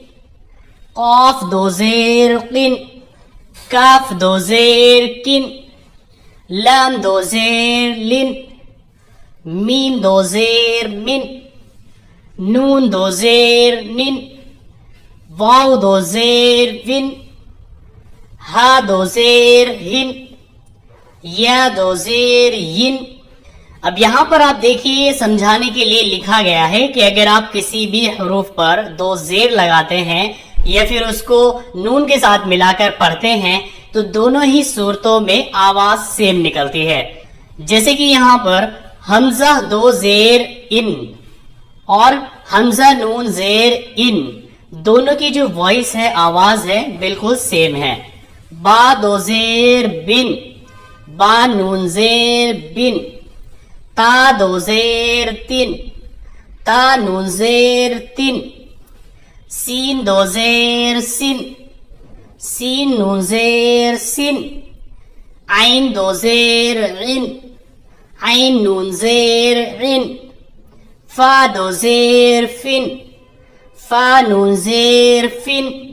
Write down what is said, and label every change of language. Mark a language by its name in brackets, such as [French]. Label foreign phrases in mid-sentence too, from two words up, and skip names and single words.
[Urdu] قاف دو زیر قن، کاف دو زیر کن، لام دو زیر لن، میم دو زیر من، نون دو زیر نن، واو دو زیر ون، ہا دو زیر ہن، یا دو زیر ین۔ اب یہاں پر آپ دیکھیے، سمجھانے کے لیے لکھا گیا ہے کہ اگر آپ کسی بھی حروف پر دو زیر لگاتے ہیں یا پھر اس کو نون کے ساتھ ملا کر پڑھتے ہیں تو دونوں ہی صورتوں میں آواز سیم نکلتی ہے۔ جیسے کہ یہاں پر حمزہ دو زیر ان اور حمزہ نون زیر ان، دونوں کی جو وائس ہے، آواز ہے، بالکل سیم ہے۔ با دو زیر بن، با نون زیر بن، تا دو زیر تن، تا نون زیر تن، سین دو زیر سن، سین نون زیر سن، عین دو زیر عن، عین نون زیر عن، فا دو زیر فن، فا نون زیر فن،